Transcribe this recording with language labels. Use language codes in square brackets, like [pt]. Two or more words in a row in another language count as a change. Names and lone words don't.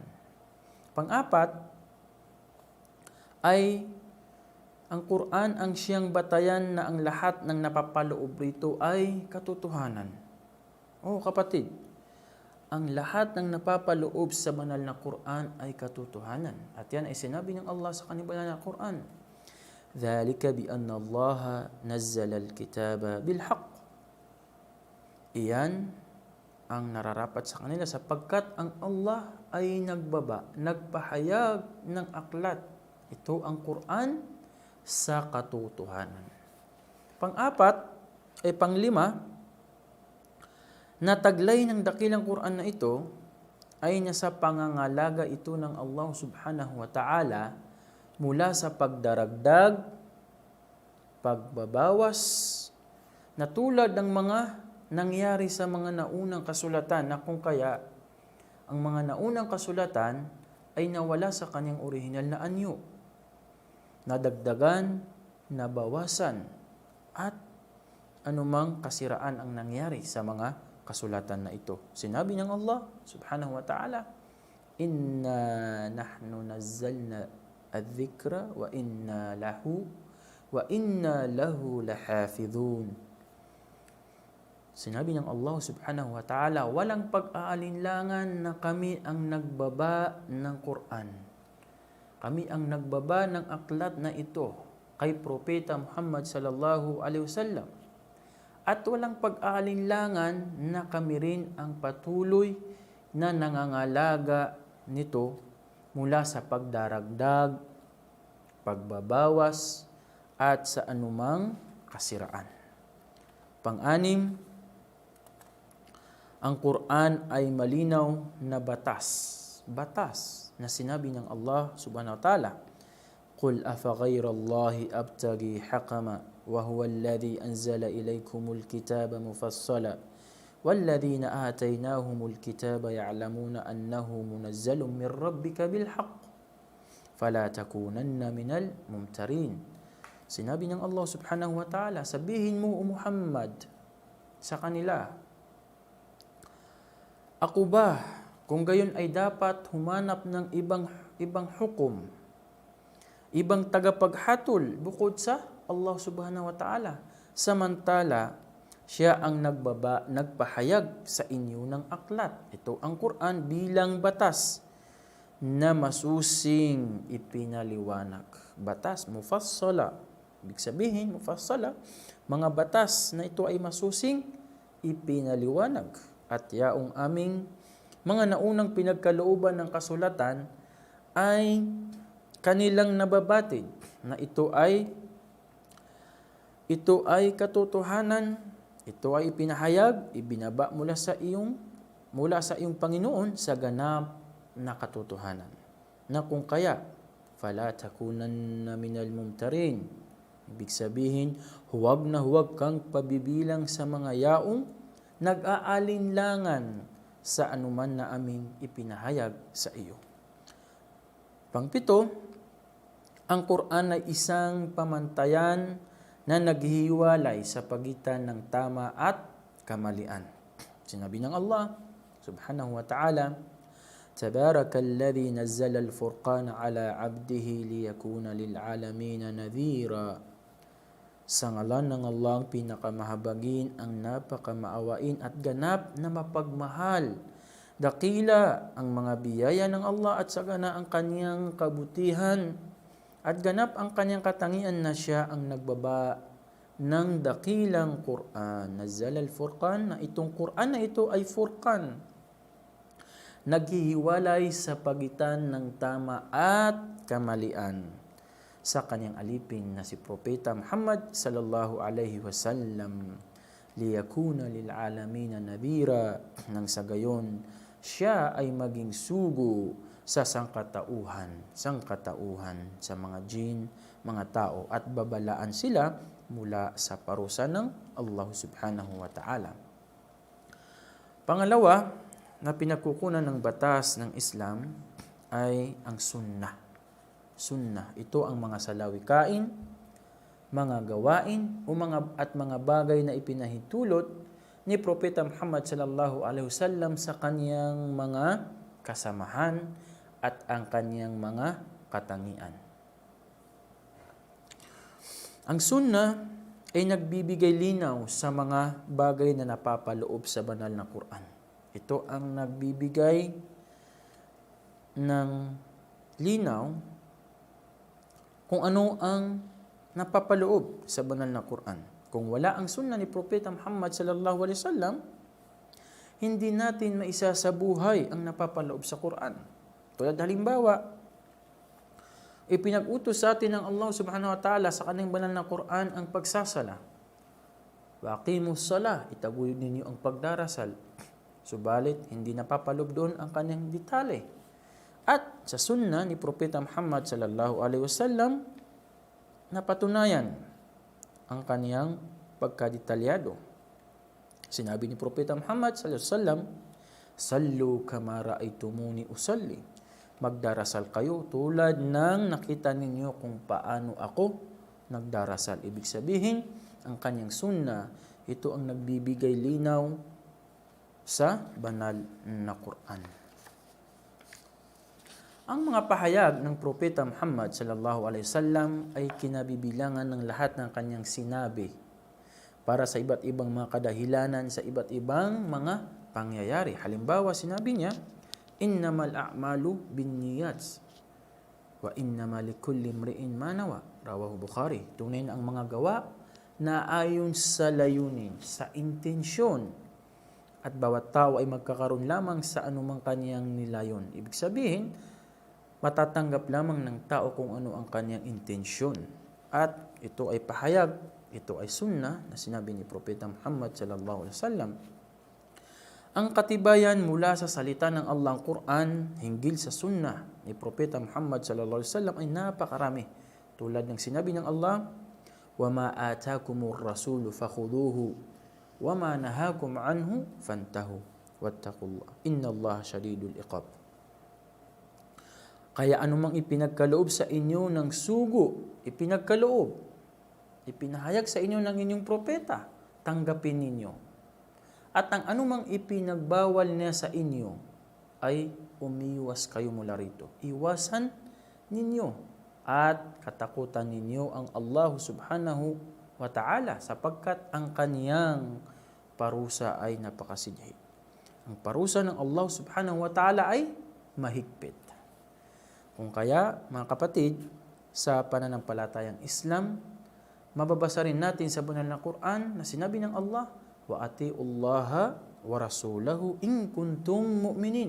[tl] Pang-apat ay ang Quran ang siyang batayan na ang lahat ng napapaloob rito ay katotohanan. Oh kapatid, ang lahat ng napapaloob sa banal na Quran ay katotohanan. At yan ay sinabi ng Allah sa kanyang banal na Quran. [ar] ذَلِكَ بِأَنَّ اللَّهَ نَزَّلَ الْكِتَابَ بِالْحَقِّ. [tl] Iyan ang nararapat sa kanila sapagkat ang Allah ay nagpahayag ng aklat. Ito ang Quran sa katotohanan. Panglima, na taglay ng dakilang Quran na ito ay nasa pangangalaga ito ng Allah [ar] سبحانه وتعالى [tl] mula sa pagdaragdag, pagbabawas, na tulad ng mga nangyari sa mga naunang kasulatan na kung kaya ang mga naunang kasulatan ay nawala sa kanyang orihinal na anyo, nadagdagan, nabawasan, at anumang kasiraan ang nangyari sa mga kasulatan na ito. Sinabi ng [ar] Allah سبحانه وتعالى, "إنا نحن نزلنا الذكر وإنا له لحافظون." [tl] Sinabi ng [ar] Allah سبحانه وتعالى, [tl] walang pag-aalinlangan na kami ang nagbaba ng Quran. Kami ang nagbaba ng aklat na ito kay Propeta Muhammad [ar] صلى الله عليه وسلم. [tl] At walang pag-aalinlangan na kami rin ang patuloy na nangangalaga nito mula sa pagdaragdag, pagbabawas, at sa anumang kasiraan. Pang-anim, ang Quran ay malinaw na batas na sinabi ng [ar] Allah سبحانه وتعالى, "قل أفغير الله أبتغي حكما وهو الذي أنزل إليكم الكتاب مفصلا والذين آتيناهم الكتاب يعلمون أنه منزل من ربك بالحق فلا تكونن من الممترين." [tl] Sinabi ng [ar] Allah سبحانه وتعالى, [tl] sabihin mo, O Muhammad, sa kanila, ako ba, kung gayon ay dapat humanap ng ibang hukom, ibang tagapaghatol bukod sa Allah [ar] سبحانه وتعالى, [tl] samantala siya ang nagpahayag sa inyo ng aklat. Ito ang Quran bilang batas na masusing ipinaliwanag. Batas, mufassala. Ibig sabihin, mufassala, mga batas na ito ay masusing ipinaliwanag. At yaong aming mga naunang pinagkalooban ng kasulatan ay kanilang nababatid na ito ay katotohanan, ito ay ipinahayag, ibinaba mula sa iyong Panginoon sa ganap na katotohanan. Na kung kaya, [ar] فلا تكونن من الممترين. [tl] Ibig sabihin, huwag na huwag kang pabibilang sa mga yaong nag-aalinlangan sa anuman na aming ipinahayag sa iyo. Pangpito, ang Quran ay isang pamantayan na naghihiwalay sa pagitan ng tama at kamalian. Sinabi ng [ar] Allah سبحانه وتعالى, "تبارك الذي نزل الفرقان على عبده ليكون للعالمين نذيرا." [tl] Sa ngalan ng Allah ang pinakamahabagin, ang napakamaawain at ganap na mapagmahal. Dakila ang mga biyaya ng Allah at sagana ang kanyang kabutihan at ganap ang kanyang katangian na siya ang nagbaba ng dakilang Quran. [ar] نزل الفرقان, [tl] na itong Quran na ito ay Furqan. Naghihiwalay sa pagitan ng tama at kamalian sa kanyang alipin na si Propeta Muhammad [ar] صلى الله عليه وسلم ليكون للعالمين نذيرا, [tl] nang sa gayon siya ay maging sugo sa sangkatauhan sa mga jin, mga tao, at babalaan sila mula sa parusa ng Allah [ar] سبحانه وتعالى. [tl] Pangalawa na pinagkukunan ng batas ng Islam ay ang sunnah. Sunnah, ito ang mga salawikain, mga gawain at mga bagay na ipinahintulot ni Propeta Muhammad [ar] صلى الله عليه وسلم [tl] sa kanyang mga kasamahan at ang kanyang mga katangian. Ang sunnah ay nagbibigay linaw sa mga bagay na napapaloob sa banal na Quran. Ito ang nagbibigay ng linaw kung ano ang napapaloob sa banal na Quran. Kung wala ang sunnah ni Propeta Muhammad [ar] صلى الله عليه وسلم, [tl] hindi natin maisasabuhay ang napapaloob sa Quran. Tulad halimbawa, ipinag-utos sa atin ng Allah [ar] سبحانه وتعالى [tl] sa kanyang banal na Quran ang pagsasala. [ar] وأقيموا الصلاة, [tl] itaguyod ninyo ang pagdarasal. Subalit, hindi napapaloob doon ang kanyang detalye. At sa sunnah ni Propeta Muhammad [ar] صلى الله عليه وسلم, [tl] napatunayan ang kaniyang pagkadetalyado. Sinabi ni Propeta [ar] Muhammad صلى الله عليه وسلم صلوا كما رأيتموني أصلي. [tl] Magdarasal kayo tulad ng nakita ninyo kung paano ako nagdarasal. Ibig sabihin, ang kanyang sunnah, ito ang nagbibigay linaw sa banal na Quran. Ang mga pahayag ng Propeta Muhammad [ar] صلى الله عليه وسلم [tl] ay kinabibilangan ng lahat ng kanyang sinabi para sa iba't ibang mga kadahilanan sa iba't ibang mga pangyayari. Halimbawa, sinabi niya, [ar] إنما الأعمال بالنيات وإنما لكل امرئ ما نوى. رواه البخاري. [tl] Tunay na ang mga gawa na ayon sa layunin, sa intensyon, at bawat tao ay magkakaroon lamang sa anumang kaniyang nilayon. Ibig sabihin, matatanggap lamang ng tao kung ano ang kaniyang intensyon. At ito ay pahayag, ito ay sunnah na sinabi ni Propeta Muhammad [ar] صلى الله عليه وسلم. [tl] Ang katibayan mula sa salita ng Allah ang Quran hinggil sa sunnah ni Propeta Muhammad [ar] صلى الله عليه وسلم [tl] ay napakarami. Tulad ng sinabi ng [ar] Allah, وَمَا آتَاكُمُ الرَّسُولُ فَخُذُوهُ وَمَا نَهَاكُمْ عَنْهُ فَانْتَهُوا وَاتَّقُوا اللَّهَ إِنَّ اللَّهَ شَدِيدُ الْعِقَابِ. [tl] Kaya anumang ipinagkaloob sa inyo ng sugo, ipinahayag sa inyo ng inyong propeta, tanggapin ninyo. At ang anumang ipinagbawal niya sa inyo ay umiwas kayo mula rito. Iwasan ninyo at katakutan ninyo ang Allah [ar] سبحانه وتعالى [tl] sapagkat ang kaniyang parusa ay napakasidhi. Ang parusa ng Allah [ar] سبحانه وتعالى [tl] ay mahigpit. Kung kaya, mga kapatid, sa pananampalatayang Islam, mababasa rin natin sa banal na Quran na sinabi ng Allah, [ar] وأطيعوا الله ورسوله إن كنتم مؤمنين.